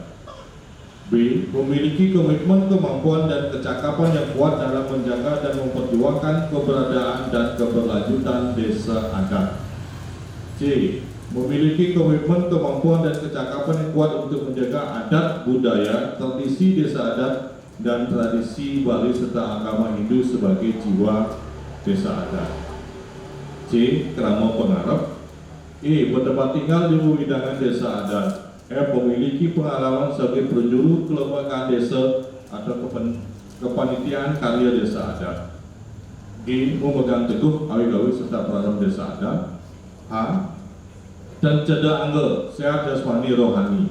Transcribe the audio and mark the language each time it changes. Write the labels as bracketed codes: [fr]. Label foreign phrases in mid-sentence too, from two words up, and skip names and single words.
[id] B. Memiliki komitmen, kemampuan, dan kecakapan yang kuat dalam menjaga dan memperjuangkan keberadaan dan keberlanjutan desa adat. C. Memiliki komitmen, kemampuan, dan kecakapan yang kuat untuk menjaga adat, budaya, tradisi desa adat, dan tradisi Bali serta agama Hindu sebagai jiwa desa adat. C. [ban] Krama pengarep. [id] E. Bertempat tinggal di bidang desa adat. F. Memiliki pengalaman sebagai penjuru kelembagaan desa atau kepanitiaan karya desa adat. G. Memegang teguh awi-gawi serta peranan desa adat. H. Dan ceda angga, sehat jasmani rohani.